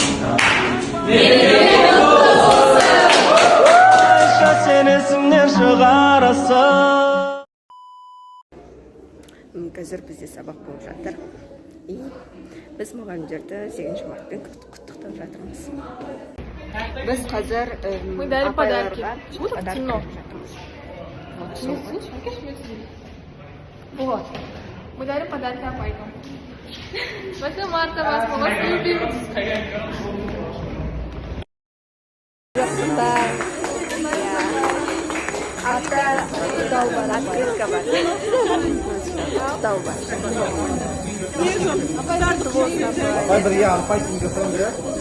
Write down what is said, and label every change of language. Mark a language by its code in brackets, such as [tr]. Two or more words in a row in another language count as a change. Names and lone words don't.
[kk] Қазір бізде сабақ болып жатыр. Біз мұғалімдерді 8 мартпен құттықтап жатырмыз. Біз қазір [ru] дали подарки. подарок Вот. Мы дарим подарки опайкам. 8 марта вас, мы вас любим. [kk] Открытка бар. Құттықтау бар. Апай бірге апай телефон береді.